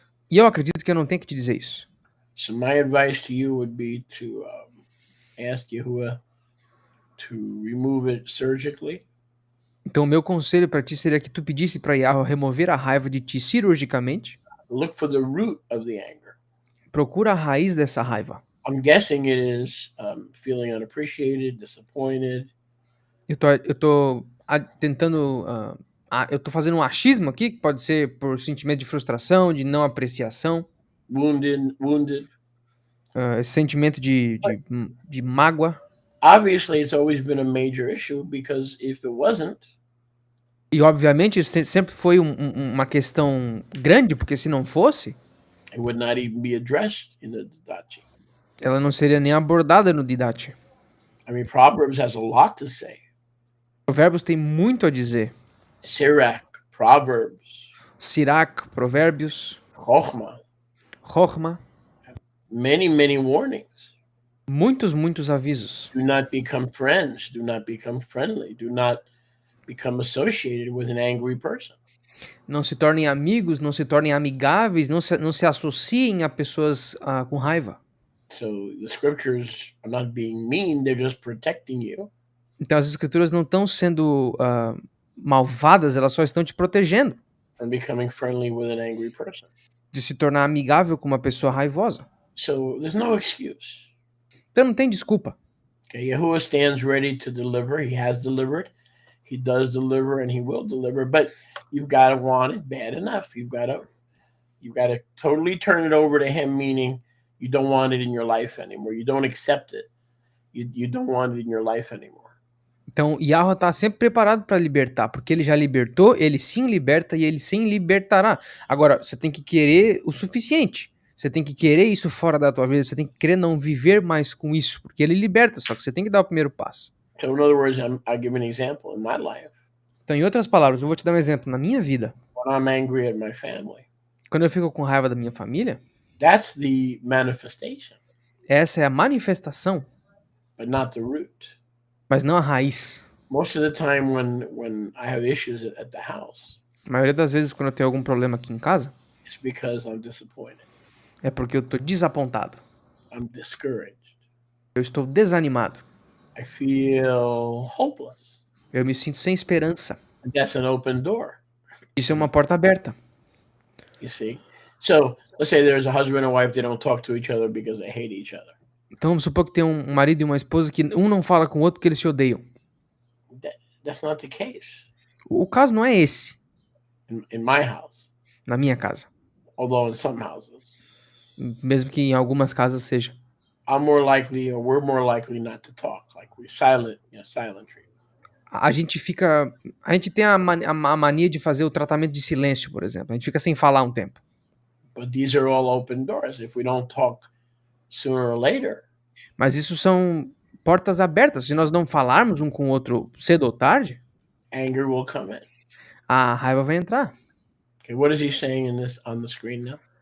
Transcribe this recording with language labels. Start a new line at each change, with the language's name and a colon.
Portuguese: E eu acredito que eu não tenho que te dizer isso.
English: So my advice to you would be to ask Yahuwah to remove it surgically.
Portuguese: Então o meu conselho para ti seria que tu pedisse para Yahweh remover a raiva de ti cirurgicamente.
English: Look for the root of the anger.
Portuguese: Procura a raiz dessa raiva.
English: I'm guessing it is feeling unappreciated, disappointed.
Portuguese: Eu tô tentando Eu tô fazendo um achismo aqui, que pode ser por sentimento de frustração, de não apreciação,
English: wounded.
Portuguese: esse sentimento de mágoa.
English: Obviously, it's always been a major issue because if it wasn't,
Portuguese: E obviamente isso sempre foi uma questão grande, porque se não fosse,
English: it would not even be addressed in the Didache.
Portuguese: ela não seria nem abordada no Didache.
English: I mean, Proverbs has a lot to say.
Portuguese: Provérbios tem muito a dizer.
English: Sirach, Proverbs,
Portuguese: Sirach, Provérbios,
English: Chochmah,
Portuguese: Chochmah,
English: many warnings.
Portuguese: muitos avisos.
English: Do not become friends. Do not become friendly. Do not become associated with an angry person.
Portuguese: Não se tornem amigos, não se tornem amigáveis, não se associem a pessoas com raiva.
English: So the scriptures are not being mean, they're just protecting you.
Portuguese: Então as escrituras não estão sendo malvadas, elas só estão te protegendo
English: from becoming friendly with an angry person.
Portuguese: de se tornar amigável com uma pessoa raivosa.
English: So there's no excuse.
Portuguese: Então não tem desculpa.
English: Okay, Yahuwah stands ready to deliver. He has delivered. He does deliver and he will deliver, but you've got to want it bad enough. You've got to totally turn it over to him, meaning you don't want it in your life anymore. You don't accept it. You don't want it in your life anymore.
Portuguese: Então, Yahweh está sempre preparado para libertar, porque ele já libertou, ele sim liberta e ele sim libertará. Agora, você tem que querer o suficiente. Você tem que querer isso fora da tua vida, você tem que querer não viver mais com isso, porque ele liberta, só que você tem que dar o primeiro passo.
English: So in other words, I'll give an example in my life.
Portuguese: Então, em outras palavras, eu vou te dar um exemplo. Na minha vida,
English: when I'm angry at my family,
Portuguese: quando eu fico com raiva da minha família,
English: that's the manifestation,
Portuguese: essa é a manifestação,
English: but not the root.
Portuguese: mas não a raiz.
English: Most of the time when I have issues at the house,
Portuguese: A maioria das vezes, quando eu tenho algum problema aqui em casa,
English: it's because I'm disappointed.
Portuguese: é porque eu tô desapontado.
English: I'm discouraged.
Portuguese: Eu estou desanimado.
English: I feel hopeless.
Portuguese: Eu me sinto sem esperança.
English: And that's an open door,
Portuguese: Isso é uma porta aberta.
English: you see? So let's say there's a husband and wife, they don't talk to each other because they hate each other.
Portuguese: Então vamos supor que tem um marido e uma esposa que um não fala com o outro porque eles se odeiam.
English: That's not the case
Portuguese: O caso não é esse,
English: in my house,
Portuguese: na minha casa.
English: although in some houses.
Portuguese: Mesmo que em algumas casas seja.
English: I'm more likely, or we're more likely not to talk. Like we're silent, silent treatment.
Portuguese: A gente tem a mania de fazer o tratamento de silêncio, por exemplo. A gente fica sem falar um tempo.
English: But these are all open doors. If we don't talk sooner or later,
Portuguese: Mas isso são portas abertas. Se nós não falarmos um com o outro cedo ou tarde,
English: anger will come in.
Portuguese: a raiva vai entrar.
English: Okay, what is he saying in this on the screen now?